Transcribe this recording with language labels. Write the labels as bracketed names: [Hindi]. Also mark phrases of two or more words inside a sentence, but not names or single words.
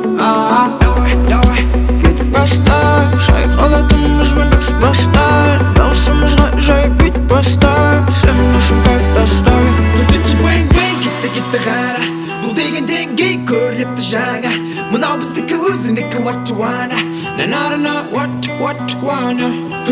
[Russian] А-а. Давай, давай. [Kazakh] Кетіп бастай, шайқалатынбызбен дос бастай, даусымызға жай бит бастай, сен үшін кайф тастай. Төртінші бэнг-бэнг, кетті, кетті қара. Бұл деген деңгей көрлепті жаңа. Мынау біздікі, өзінікі, [English] what you wanna. Na, na, na, na, what, what you wanna.